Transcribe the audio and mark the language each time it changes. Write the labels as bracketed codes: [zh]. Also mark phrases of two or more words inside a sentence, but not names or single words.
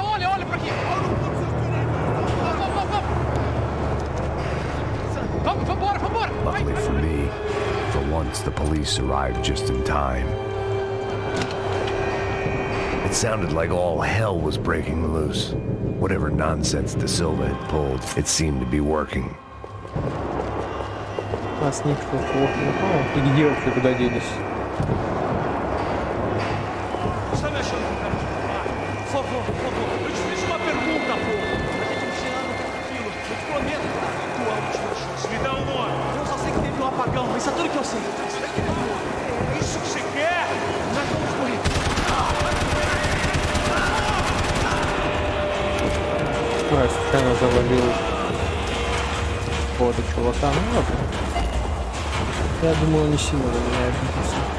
[en] Luckily for me, for once the police arrived just in time. It sounded like all hell was breaking loose. Whatever nonsense De Silva had pulled, it seemed to be working. [ru] Нас никто плохо. И где вообще куда делись? [pt] Por favor, eu te fiz uma pergunta, pô. A gente não tinha nada tranquilo. Eu te prometo, tua última chance. Me dá um nome. Eu só sei que teve um apagão, isso é tudo que eu sei. É isso que você quer? Nós vamos morrer. [ru] Я случайно завалил какого-то чувака. Ну ладно. Я думаю, не сильно на меня обиделся.